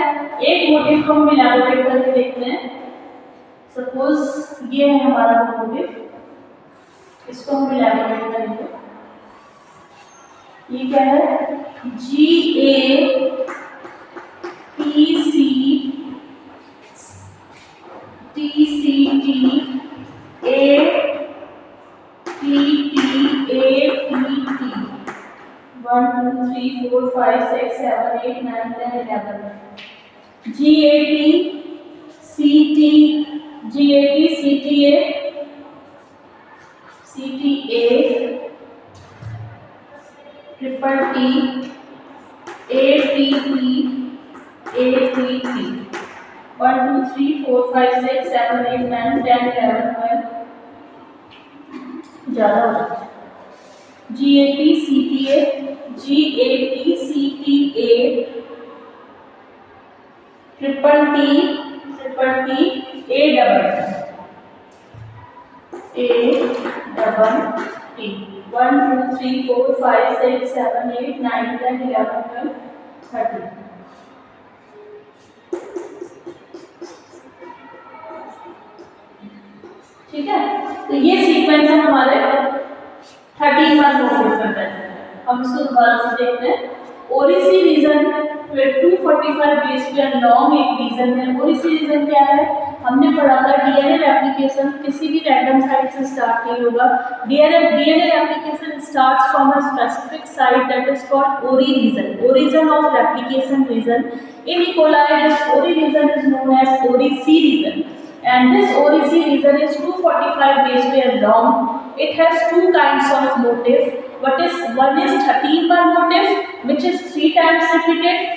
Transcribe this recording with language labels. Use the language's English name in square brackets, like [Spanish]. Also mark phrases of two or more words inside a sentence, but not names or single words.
[Hindi] एक मोटिव को हम इलैबोरेट करके देखते हैं. सपोज ये है हमारा मोटिव, इसको हम इलैबोरेट करेंगे. ये क्या है? GA PC T C T A T T A T T 1 2 3 4 5 6 7 8 9 10 11 G A T C T G A T C T A C T A triple T A T T A T T 1 2 3 4 5 6 7 8 9 10 11 12 ज़्यादा हो जाता है G A T C T A G A T C T A triple T A double T 1 2 3 4 5 6 7 8 9 10 11 12 13 ठीक है। तो ये सीक्वेंस है हमारे 13 बार नोटिस करते हैं। हम इसको दोबारा से देखते हैं। ओरिसी रीजन 245 [English] base pair long [Hindi] एक रीजन है। ओरिसी रीजन क्या है? हमने पढ़ा था [English] DNA replication [Hindi] किसी भी [English] random site [Hindi] से स्टार्ट नहीं होगा। [English] DNA replication starts from a specific site that is called ORI region. origin of replication region in E. coli this ORI region is known as ORI-C region. And this ORI-C region is 245 base pair long. It has two kinds of motif. One is 13-bar motif, which is 3 times repeated.